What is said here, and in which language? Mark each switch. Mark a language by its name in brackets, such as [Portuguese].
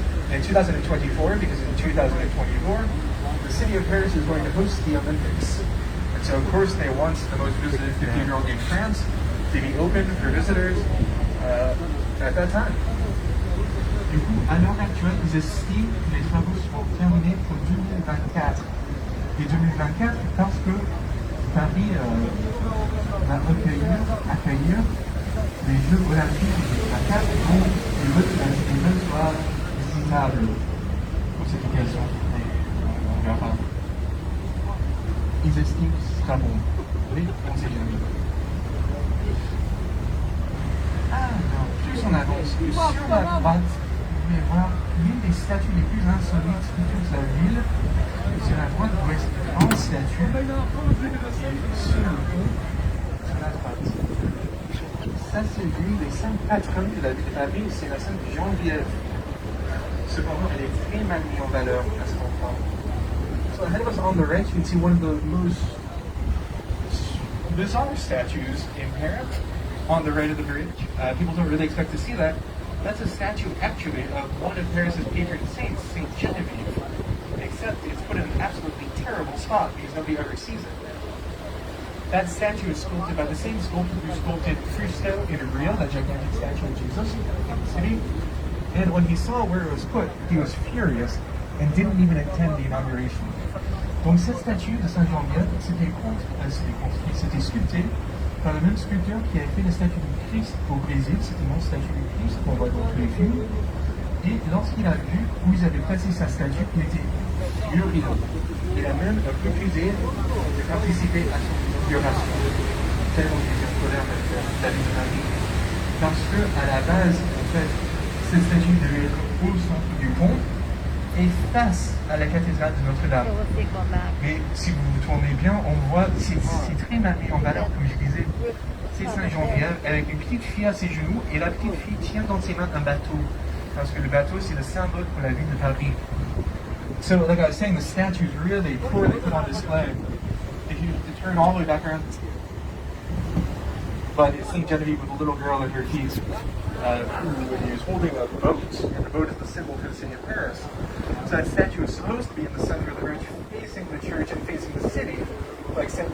[English] In 2024, because in 2024, the city of Paris is going to host the Olympics. And so, of course, they want the most visited cathedral in France to be open for visitors at that time. [French] Du coup, à l'heure actuelle, ils estiment que les travaux seront terminés pour 2024. Et 2024 parce que Paris va accueillir les Jeux Olympiques de 2024, donc il veut que la cité soit visitable pour cette occasion. On verra. Ils estiment que ce sera bon. Oui, on sait jamais. Alors, plus on avance, sur la droite, vous pouvez voir l'une des statues les plus insolites de toute la ville. Sur la droite, vous voyez cette grande statue qui est sur le pont, sur la droite. Ça, c'est l'une des saintes patronnes de la ville de Paris, c'est la sainte Geneviève. Cependant, elle est très mal mise en valeur à cet endroit. [English] So ahead of us on the right, you can see one of the most bizarre statues in Paris on the right of the bridge. People don't really expect to see that. That's a statue, actually, of one of Paris's patron saints, Saint Genevieve. Except it's put in an absolutely terrible spot because nobody ever sees it. That statue is sculpted by the same sculptor who sculpted Christo in Rio, that gigantic statue of Jesus in the city. And when he saw where it was put, he was furious and didn't even attend the inauguration. [French] Donc cette statue de Saint Jean-Baptiste, c'était sculpté par le même sculpteur qui avait fait la statue du Christ au Brésil. C'est une autre statue du Christ qu'on voit dans tous les films. Et lorsqu'il a vu où ils avaient placé sa statue, il était furieux. Il a même refusé de participer à son inauguration. Tellement qu'il était en colère avec la ville de Paris. Parce que, à la base, en fait, cette statue devait être au centre du pont et face à la cathédrale de Notre-Dame. Mais si vous vous tournez bien, on voit, c'est très mal mis en valeur, comme je disais. C'est Saint Jean-Baptiste avec une petite fille à ses genoux et la petite fille tient dans ses mains un bateau. Parce que le bateau, c'est le symbole pour la ville de Paris. [English] So, like I was saying, the statue is really poorly put on display. If you turn all the way back around, but it's St. Genevieve with a little girl in her teeth, who is holding a boat, and the boat is the symbol for the city of Paris. So that statue is supposed to be in the center of the bridge, facing the church and facing the city, like St.